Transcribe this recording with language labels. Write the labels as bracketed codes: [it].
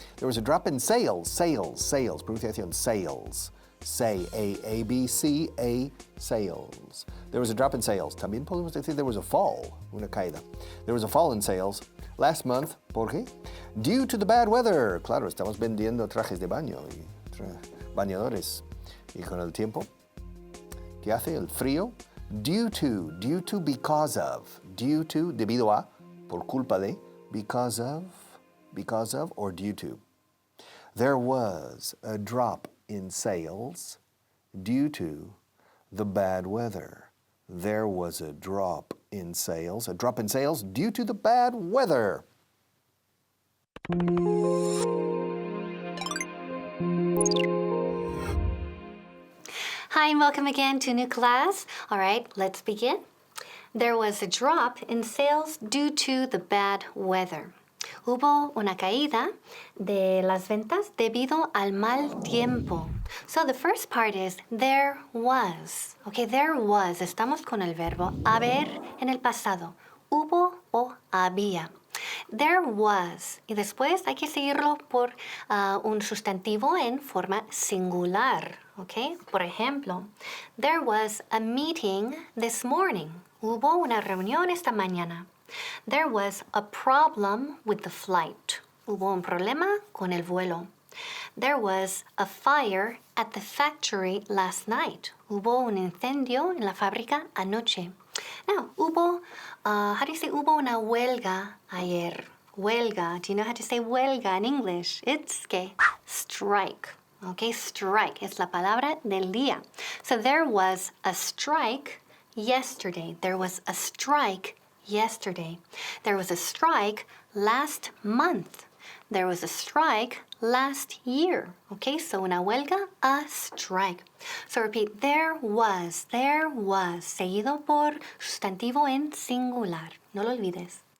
[en] There was a drop in sales. Pronunciación sales. Say, A-B-C-A, sales. There was a drop in sales. [es] También podemos decir [en] there was a fall, [es] una caída. [en] There was a fall in sales last month. [es] ¿Por qué? [en] Due to the bad weather. [es] Claro, estamos vendiendo trajes de baño y bañadores. Y con el tiempo, ¿qué hace? El frío. [en] Due to, because of. Due to, [es] debido a, por culpa de, [en] because of, or due to. There was a drop in sales due to the bad weather. There was a drop in sales due to the bad weather. Hi, and welcome again to a new class. All right, let's begin. There was a drop in sales due to the bad weather. [es] Hubo una caída de las ventas debido al mal tiempo. [en] So the first part is there was. Okay, there was. [es] Estamos con el verbo haber en el pasado. Hubo o había. [en] There was. [es] Y después hay que seguirlo por un sustantivo en forma singular. [en] Okay? [es] Por ejemplo, [en] there was a meeting this morning. [es] Hubo una reunión esta mañana. [en] There was a problem with the flight. [es] Hubo un problema con el vuelo. [en] There was a fire at the factory last night. [es] Hubo un incendio en la fábrica anoche. Now, hubo, [en] how do you say [es] hubo una huelga ayer? Huelga. [en] Do you know how to say huelga in English? It's que strike. [es] Okay, strike es la palabra del día. [en] So there was a strike yesterday. There was a strike yesterday. There was a strike last month. There was a strike last year. Okay, so [es] una huelga, [en] a strike. So repeat, there was, [es] seguido por sustantivo en singular. No lo olvides.